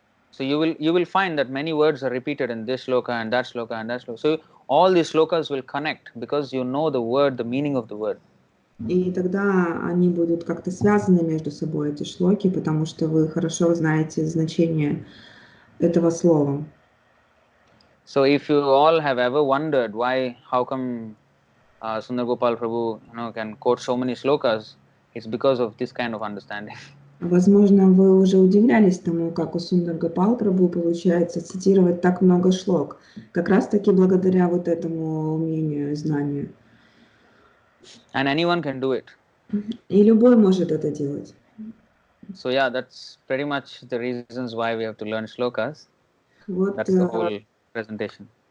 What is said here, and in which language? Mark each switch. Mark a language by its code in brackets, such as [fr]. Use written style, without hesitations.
[en] So you will find that many words are repeated in this shloka and that shloka and that shloka. So all these shlokas will connect because you know the word, the meaning of the word. [ru] И тогда они будут как-то связаны между собой, эти шлоки, потому что вы хорошо знаете значение этого слова. [en] So if you all have ever wondered how come Sundar Gopal Prabhu, can quote so many shlokas, it's because of this kind of understanding. [ru] Возможно, вы уже удивлялись тому, как у Сундар Гопал Прабху получается цитировать так много шлок. Как раз таки благодаря вот этому умению и знанию. [en] And anyone can do it. [ru] И любой может это делать. [en] So yeah, that's pretty much the reasons why we have to learn shlokas. [ru] Вот, [en] That's the whole presentation.